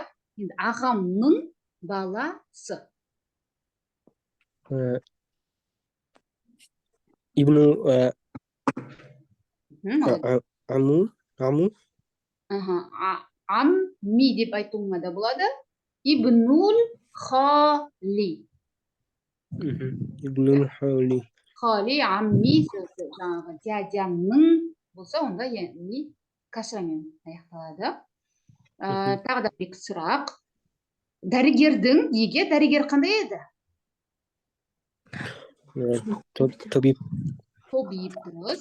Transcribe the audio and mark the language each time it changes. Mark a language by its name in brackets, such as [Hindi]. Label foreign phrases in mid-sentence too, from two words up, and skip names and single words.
[Kazakh] Енді ағамның баласы. [Arabic] ابن عم. [Kazakh] Амми деп айтуыңа да болады. [Arabic] ابن الخال. ابن الخال. خالي، عمي [Kazakh] сөзі жаңағы дядямның болса, онда яғни касрамен аяқталады. Тағы да бір сұрақ. Дәрігердің еге дәрігер қандай еді? Табиб. Тобиб, дұрыс.